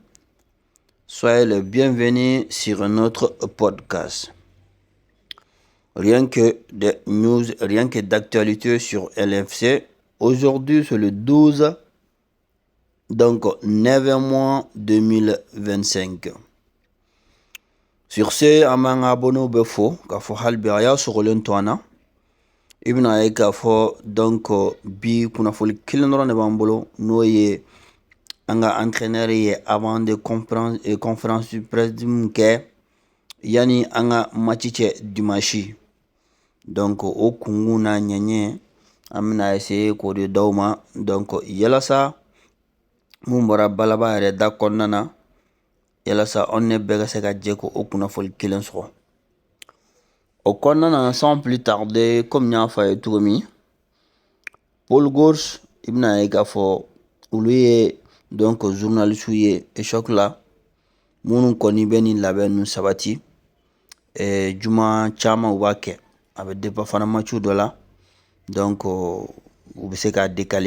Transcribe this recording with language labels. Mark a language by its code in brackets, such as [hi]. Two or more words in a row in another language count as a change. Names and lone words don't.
[fr] Soyez les bienvenus sur notre podcast. Rien que des news, rien que d'actualité sur LFC. Aujourd'hui, c'est le 12, donc 9 mois 2025. Sur ce, [bm] an b'an ka abonnew bɛɛ fo k'a fɔ hali bi a y'a sɔgɔlen to an na. I bɛna ye k'a fɔ donc bi kunnafoni kelen dɔrɔn de b'an bolo n'o ye an ka entraîneur ye [fr] avant de conférence de presse [bm] min kɛ yani an ka match cɛ dimanche. Donc o kungun n'a ɲɛɲɛ an bɛna essayer k'o de d'aw ma. Donc yalasa mun bɔra balaba yɛrɛ da kɔnɔna na yalasa aw ne bɛɛ ka se ka jɛ ko o kunnafoni kelen sɔrɔ. O kɔnɔna na [fr] sans plus tarder comme [bm] n y'a fɔ a ye cogo min, Paul Gors i bɛna ye k'a fɔ olu ye donc journaliste ye échoc la minnu kɔni bɛ nin labɛn ninnu sabati. Juma caman u b'a kɛ a bɛ dépend fana match dɔ la donc u bɛ se k'a décaler.